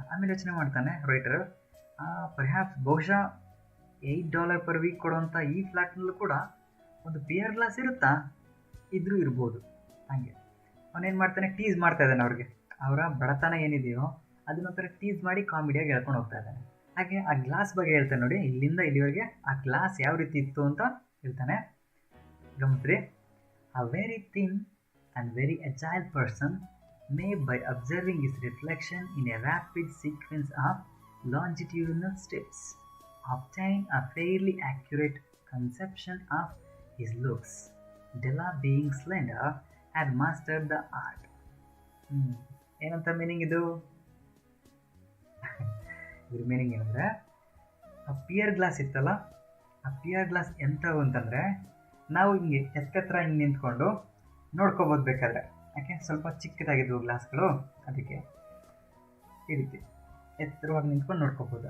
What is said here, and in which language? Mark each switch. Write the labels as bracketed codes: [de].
[kn] ಆಮೇಲೆ ಯೋಚನೆ ಮಾಡ್ತಾನೆ ರೈಟರು, ಪರ್ಹ್ಯಾಪ್ಸ್ ಬಹುಶಃ $8 ಪರ್ ವೀಕ್ ಕೊಡುವಂಥ ಈ ಫ್ಲ್ಯಾಟ್ನಲ್ಲೂ ಕೂಡ ಒಂದು ಪಿಯರ್ ಗ್ಲಾಸ್ ಇರುತ್ತಾ, ಇದ್ರೂ ಇರ್ಬೋದು. ಹಾಗೆ ಅವನೇನು ಮಾಡ್ತಾನೆ, ಟೀಸ್ ಮಾಡ್ತಾ ಇದ್ದಾನೆ ಅವ್ರಿಗೆ. ಅವರ ಬಡತನ ಏನಿದೆಯೋ ಅದನ್ನೊಂಥರ ಟೀಸ್ ಮಾಡಿ ಕಾಮಿಡಿಯಾಗಿ ಹೇಳ್ಕೊಂಡು ಹೋಗ್ತಾ ಇದ್ದಾನೆ. ಹಾಗೆ ಆ ಗ್ಲಾಸ್ ಬಗ್ಗೆ ಹೇಳ್ತಾನೆ ನೋಡಿ, ಇಲ್ಲಿಂದ ಇಲ್ಲಿವರೆಗೆ ಆ ಗ್ಲಾಸ್ ಯಾವ ರೀತಿ ಇತ್ತು ಅಂತ ಹೇಳ್ತಾನೆ. [en] ಗಮನಿಸ್ರಿ, a very thin and very agile person may, by observing his reflection in a rapid sequence of longitudinal steps, obtain a fairly accurate conception of his looks. Della, being slender, had mastered the art. [kn] ಏನಂತ meaning ಇದು? ಇದ್ರ meaning ಏನಂದರೆ, ಆ pear glass ಇತ್ತಲ್ಲ, ಆ pear glass ಎಂಥವು ಅಂತಂದರೆ, ನಾವು ಹಿಂಗೆ ಎತ್ತರ ಹಿಂಗೆ ನಿಂತ್ಕೊಂಡು ನೋಡ್ಕೊಬೋದು ಬೇಕಾದ್ರೆ. ಯಾಕೆ ಸ್ವಲ್ಪ ಚಿಕ್ಕದಾಗಿದ್ವು ಗ್ಲಾಸ್ಗಳು, ಅದಕ್ಕೆ ಈ ರೀತಿ ಎತ್ತರವಾಗಿ ನಿಂತ್ಕೊಂಡು ನೋಡ್ಕೋಬೋದು.